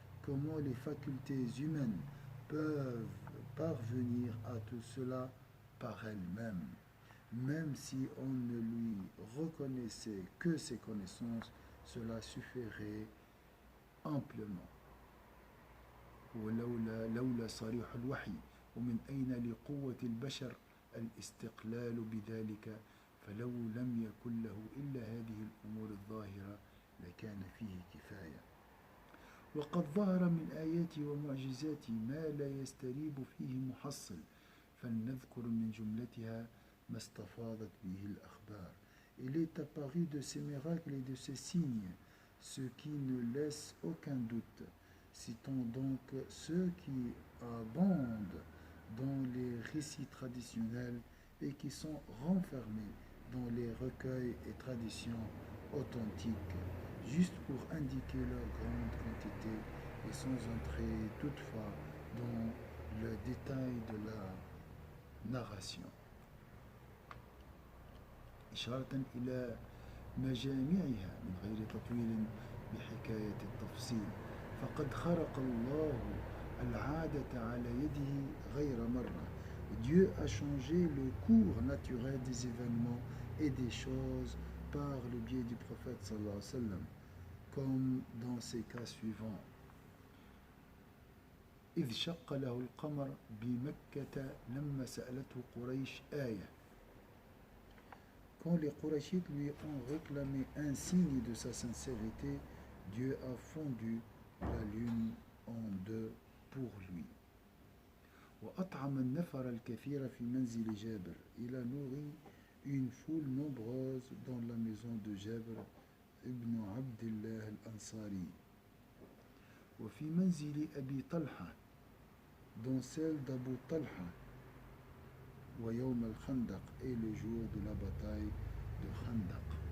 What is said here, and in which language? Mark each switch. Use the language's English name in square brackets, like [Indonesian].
[French] Comment les facultés humaines peuvent parvenir à tout cela par elles-mêmes, même si on ne lui reconnaissait que ses connaissances, cela suffirait amplement. [Arabic] لولا صريح الوحي ومن أين لقوة البشر الاستقلال بذلك فلو لم يكن له إلا هذه الأمور الظاهرة لكان فيه كفاية. وقد ظهر من آياته ومعجزاته ما لا يستريب فيه محصل فلنذكر من جملتها ما استفاضت به الأخبار. [French] Il est apparu de ces miracles et de ces signes ce qui ne laisse aucun doute. Citons donc ceux qui abondent dans les récits traditionnels et qui sont renfermés dans les recueils et traditions authentiques, juste pour indiquer leur grande quantité et sans entrer toutefois dans le détail de la narration. [Arabic] إشارة إلى مجامعها من غير تطويل بحكاية التفصيل فقد خرق الله العادة على يده غير مرة. [French] Dieu a changé le cours naturel des événements et des choses par le biais du prophète sallallahu alayhi wa sallam, comme dans ces cas suivants. [Arabic] إذ شق له القمر بمكة لما سألته قريش آية. [French] Quand les Qurayshites lui ont réclamé un signe de sa sincérité, Dieu a fondu la lune en deux pour lui. [Arabic] وأطعم النفر الكثير في منزل جابر. [French] Il a nourri une foule nombreuse dans la maison de Jabr ibn Abdullah al-Ansari. [Arabic] وفي منزل أبي طلحة, [French] dans celle d'Abu Talha. [Arabic] ويوم الخندق, [French] et le jour de la bataille de Khandaq.